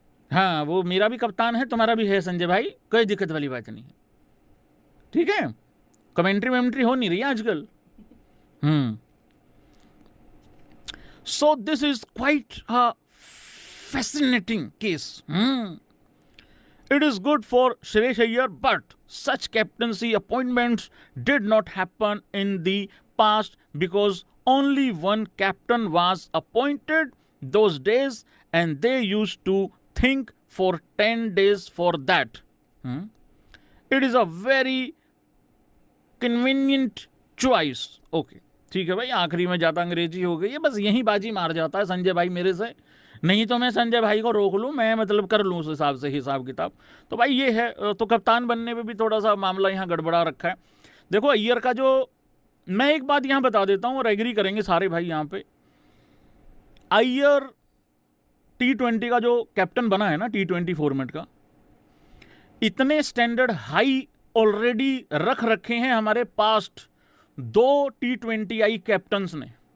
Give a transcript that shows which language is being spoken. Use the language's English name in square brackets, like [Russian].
[Hindi] हाँ वो मेरा भी कप्तान है, तुम्हारा भी है संजय भाई, कोई दिक्कत वाली बात नहीं है, ठीक है। कमेंट्री वेमेंट्री हो नहीं रही है आजकल। [English] So this is quite a fascinating case. It is good for Suresh Iyer, but such captaincy appointments did not happen in the past because only one captain was appointed those days and they used to think for 10 days for that. It is a very convenient choice. [Hindi] Okay, ठीक है भाई, आखिरी में ज़्यादा अंग्रेजी हो गई है, बस यही बाजी मार जाता है संजय भाई मेरे से, नहीं तो मैं संजय भाई को रोक लूँ, मैं मतलब कर लूँ उस हिसाब से हिसाब किताब। तो भाई ये है, तो कप्तान बनने में भी थोड़ा सा मामला यहाँ गड़बड़ा रखा है। देखो अय्यर का जो, मैं एक बात यहाँ बता देता हूँ और एग्री करेंगे सारे भाई यहाँ पे, अय्यर T20 का जो कैप्टन बना है ना, T20 फॉर्मेट का, इतने स्टैंडर्ड हाई ऑलरेडी रख रखे हैं हमारे पास्ट 2 T20I कैप्टन्स ने।